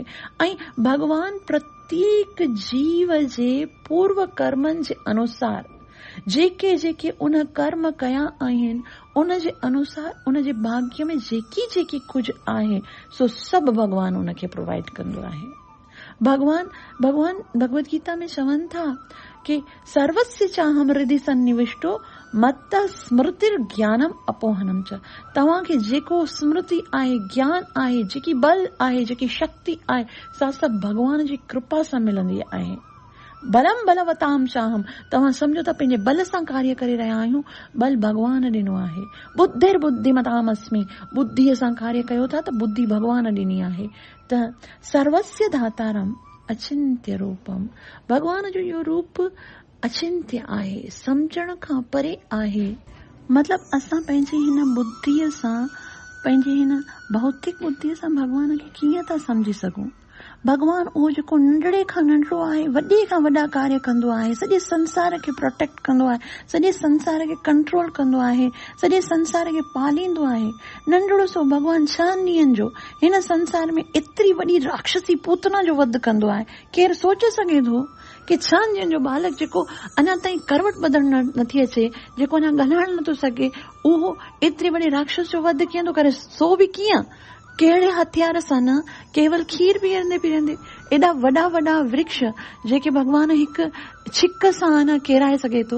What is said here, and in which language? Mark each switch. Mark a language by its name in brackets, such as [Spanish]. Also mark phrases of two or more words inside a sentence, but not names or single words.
[Sindhi] ऐं भॻवान प्रत्येक जीव जे पूर्व कर्मनि जे अनुसार जेके जेके उन कर्म कया आहिनि, उन जे अनुसार उन जे भाग्य में जेकी कुझु आहे, सो सभु भॻवान उन खे प्रोवाइड कंदो आहे। भॻवान भगवद गीता में चवनि था कि [Sanskrit] सर्वस्य चाहम हृदि सन्निविष्टो मत स्मृतिर ज्ञानम अपोहनम च। [Sindhi] तव्हांखे जेको स्मृति आहे, ज्ञान आहे, जेकी बल आहे, जेकी शक्ति आहे, सा सभु भॻवान जी कृपा सां मिलंदी आहे। [Sanskrit] बलम बलवताम चाहम, [Sindhi] तव्हां सम्झो था पंहिंजे बल सां कार्य करे रहिया आहियूं, बल भॻवान ॾिनो आहे। [Sanskrit] बुद्धिर बुद्धिमताम अस्मि, [Sindhi] बुद्धीअ सां कार्य कयो था त बुद्धि भॻवान ॾिनी आहे। [Sanskrit] त सर्वस्य धातारम अचिंत्य रूपम, [Sindhi] भॻवान जो इहो रूप अचिंत्य आहे, सम्झण खां परे आहे। मतिलब असां पंहिंजी हिन बुद्धीअ सां, पंहिंजी हिन भौतिक बुद्धीअ सां भॻवान खे कीअं था समझी सघूं? भॻवान उहो जेको नंढड़े खां नंढड़ो आहे, वॾे खां वॾा कार्य कंदो आहे, सॼे संसार खे प्रोटेक्ट कंदो आहे, सॼे संसार खे कंट्रोल कंदो आहे, सॼे संसार खे पालींदो आहे। नंढड़ो सो भॻवान 6 ॾींहंनि जो हिन संसार में एतिरी वॾी राक्षसी पूतना जो वध कंदो आहे। केरु सोचे सघे थो कि 6 ॾींहंनि जो बालक जेको अञा ताईं करवट बदलण नथी अचे, जेको अञा ॻाल्हाइण नथो सघे, उहो एतिरी वॾी राक्षस जो वध कीअं थो करे? सो बि कीअं? कहिड़े हथियार सां न, केवल खीर पीअंदे एॾा वॾा वॾा वृक्ष जेके भॻवान हिकु छिक सां न केराए सघे थो।